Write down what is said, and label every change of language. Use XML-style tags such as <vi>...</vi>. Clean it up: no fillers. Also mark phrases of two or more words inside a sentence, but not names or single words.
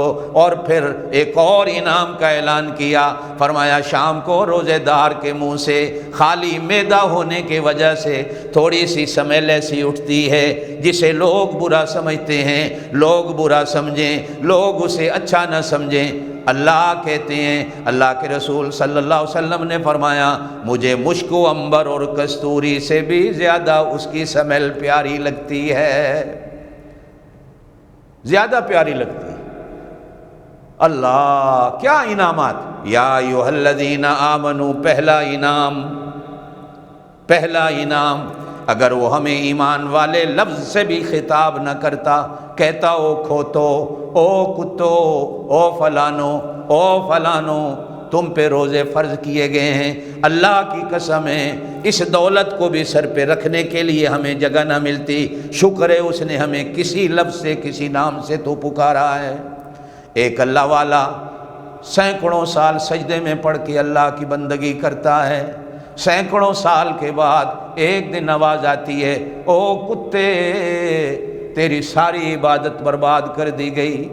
<ur>اور پھر ایک اور انعام کا اعلان کیا، فرمایا شام کو روزے دار کے منہ سے خالی معدہ ہونے کی وجہ سے تھوڑی سی سمیل ایسی اٹھتی ہے جسے لوگ برا سمجھتے ہیں، لوگ برا سمجھیں، لوگ اسے اچھا نہ سمجھیں، اللہ کہتے ہیں، اللہ کے رسول</ur> <ar>صلی اللہ علیہ وسلم</ar> <ur>نے فرمایا مجھے مشک و عنبر اور کستوری سے بھی زیادہ اس کی سمیل پیاری لگتی ہے، زیادہ پیاری لگتی ہے۔ اللہ کیا انعامات!</ur> <ar>یا ایھا الذین آمنوا،</ar> <ur>پہلا انعام، پہلا انعام، اگر وہ ہمیں ایمان والے لفظ سے بھی خطاب نہ کرتا، کہتا</ur> <pa>او کھوتو، او کتو، او فلانو، او فلانو،</pa> <ur>تم پہ روزے فرض کیے گئے ہیں، اللہ کی قسم ہے اس دولت کو بھی سر پہ رکھنے کے لیے ہمیں جگہ نہ ملتی، شکر ہے اس نے ہمیں کسی لفظ سے کسی نام سے تو پکارا ہے۔ ایک اللہ والا سینکڑوں سال سجدے میں پڑھ کے اللہ کی بندگی کرتا ہے، سینکڑوں سال کے بعد ایک دن آواز آتی ہے او کتے تیری ساری عبادت برباد کر دی گئی۔</ur>